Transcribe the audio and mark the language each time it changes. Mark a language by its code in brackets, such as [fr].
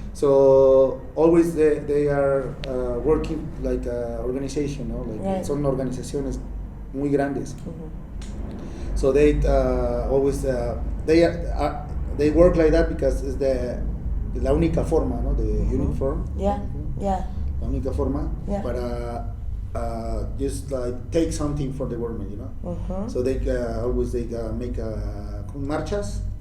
[en] So always they are working like organization, right. [es] Son organizaciones muy grandes. [en] So they always they work like that because it's [es] la única forma, [en] the unique form. Yeah. [es] La única forma para [en] just like take something from the government, So they always make marchas.